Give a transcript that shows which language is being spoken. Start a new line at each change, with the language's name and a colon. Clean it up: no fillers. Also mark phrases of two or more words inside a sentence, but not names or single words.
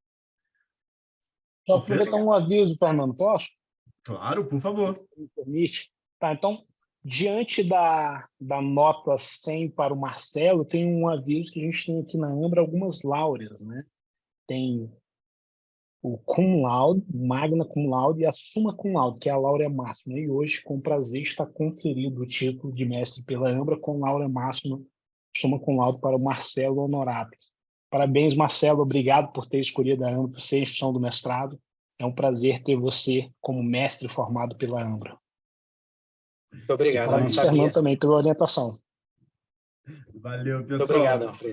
Portuguese: Só aproveitar um aviso, Fernando, posso? Claro, por favor. Me permite? Tá, então, diante da nota 100 para o Marcelo, tem um aviso que a gente tem aqui na Ambra algumas laureas, né? Tem o
Latin: cum laude, magna cum laude
Portuguese: e a
Latin: summa cum laude,
Portuguese: que é a laurea máxima. E hoje, com prazer, está conferido o título de mestre pela Ambra com laurea máxima,
Latin: summa cum laude
Portuguese: para o Marcelo Honorato. Parabéns, Marcelo. Obrigado por ter escolhido a Ambra para ser a instituição do mestrado. É um prazer ter você como mestre formado pela Ambra. Muito obrigado. Parabéns, Fernando, também pela orientação. Valeu, pessoal. Muito obrigado, Alfredo.